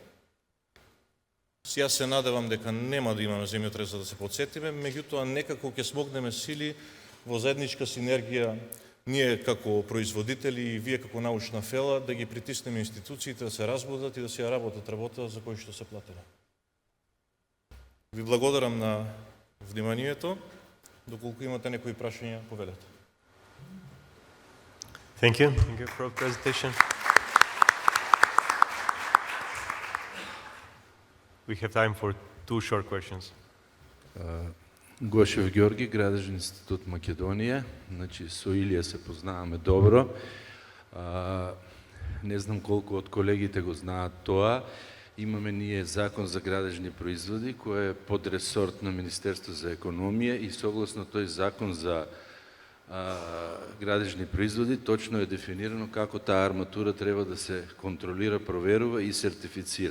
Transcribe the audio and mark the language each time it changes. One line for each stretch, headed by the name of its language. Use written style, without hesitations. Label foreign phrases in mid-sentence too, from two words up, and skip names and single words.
Macedonian: Јас се надевам дека нема да имаме земјотрес за да се подсетиме, меѓутоа некако ќе смогнеме сили во заедничка синергија ние како производители и вие како научна фела да ги притиснеме институциите да се разбудат и да се работат работа за кој што се платиле. Ви благодарам на вниманието. Доколку имате некои прашања, повелете.
English: Thank you for your presentation. We have time for 2 short questions.
Macedonian: Гошев Георги, Градежен институт Македонија. Значи, со Илија се познаваме добро. Не знам колку од колегите го знаат тоа. Имаме ние закон за градежни производи, кој е под ресорт на Министерство за економија и согласно тој закон за градежни производи, точно е дефинирано како таа арматура треба да се контролира, проверува и сертифицира.